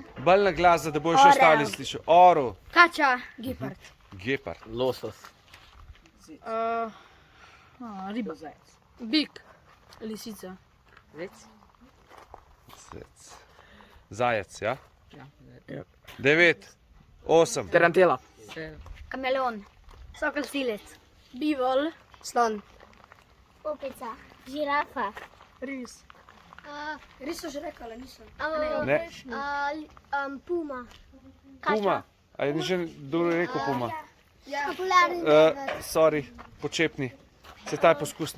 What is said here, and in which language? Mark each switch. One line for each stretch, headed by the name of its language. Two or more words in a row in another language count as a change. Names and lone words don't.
Slovenian: Bolj na glas, da boš še ostali slišali. Orel, Kača. gepard, Losos. Riba. Bik. Lisica. zec. Zajec, ja? 9, 8, Tarantela. Kameleon. Sokol silec. Bivol. Slon. Opica. Žirafa. Ris. Ris so že rekala, nisem. ne, Puma. puma. A je že dobro rekel puma? Popularni Sorry, počepni. Se ta je poskusna.